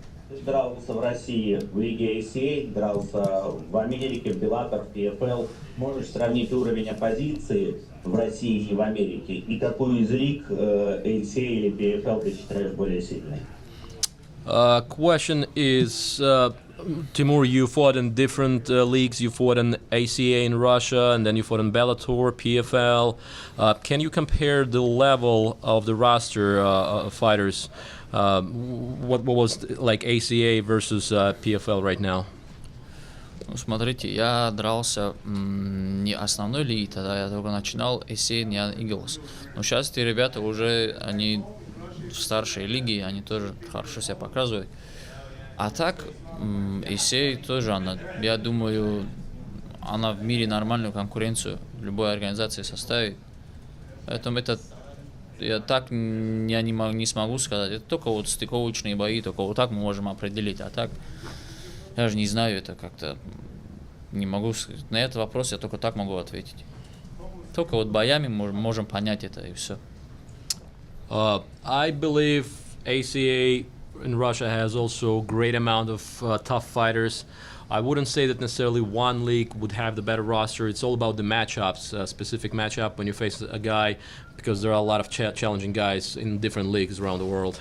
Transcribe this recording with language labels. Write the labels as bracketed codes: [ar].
[ru] Ты дрался в России в Лиге ACA, дрался в Америке, в Bellator, в PFL. Можешь сравнить уровень оппозиции в России и в Америке? И какую из лиг ACA или PFL ты считаешь более сильной? [en] Question is, Timur, you fought in different leagues. You fought in ACA in Russia, and then you fought in Bellator, PFL. Can you compare the level of the roster of fighters? What was like ACA versus PFL right now? [ru] Ну, смотрите, я дрался не основной лиги, тогда я только начинал ACA Young Eagles. Но сейчас эти ребята уже, они в старшей лиге, они тоже хорошо себя показывают. А так, ACA тоже, я думаю, она в мире нормальную конкуренцию любой организации составит. Поэтому я так не смогу сказать. Это только вот стыковочные бои, только вот так мы можем определить. А так, я же не знаю, это как-то не могу сказать. На этот вопрос я только так могу ответить. Только вот боями можем понять это и все. [en] I believe ACA in Russia has also a great amount of tough fighters. I wouldn't say that necessarily one league would have the better roster. It's all about the matchups, a specific matchup when you face a guy, because there are a lot of challenging guys in different leagues around the world.